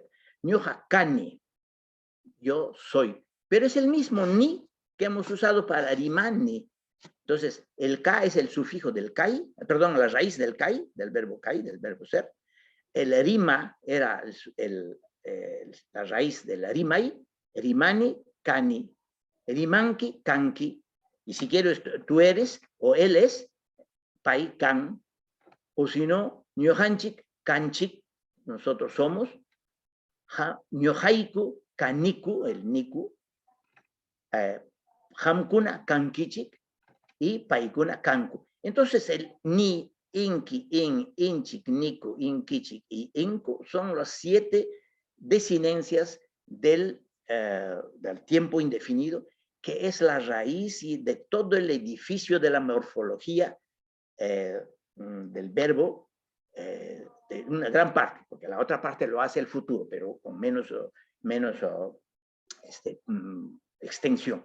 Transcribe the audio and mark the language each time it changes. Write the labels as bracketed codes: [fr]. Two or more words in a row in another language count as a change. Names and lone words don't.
[qu] Ñoja kani, [es] yo soy. Pero es el mismo ni que hemos usado para rimani. Entonces, el ka es el sufijo del kai, perdón, la raíz del kai, del verbo ser. El rima era la raíz de la [qu] rimai, rimani, kani, rimanki, kanki. [es] Y si quiero, tú eres o él es, [qu] pai, kan. [es] O si no, [qu] ñohanchik, kanchik, [es] nosotros somos. [qu] Ñojaiku, kaniku, el niku. Hamkuna, kankichik. Y paikuna, kanku. [es] Entonces, el ni, inki, inchik, niku, inkichik y inku son las 7 desinencias del tiempo indefinido, que es la raíz de todo el edificio de la morfología del verbo, de una gran parte, porque la otra parte lo hace el futuro, pero con menos extensión.